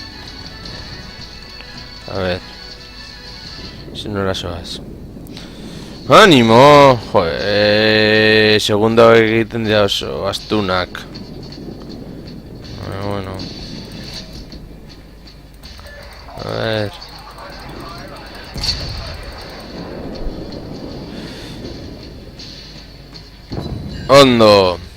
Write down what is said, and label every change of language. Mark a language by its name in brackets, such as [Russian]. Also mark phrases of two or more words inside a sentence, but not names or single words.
[Spanish] A ver. Si no las hojas. ¡Ánimo! Joder, [Basque] segunda egiten dira oso astunak. [Spanish] Bueno. A ver. [Basque] Ondo.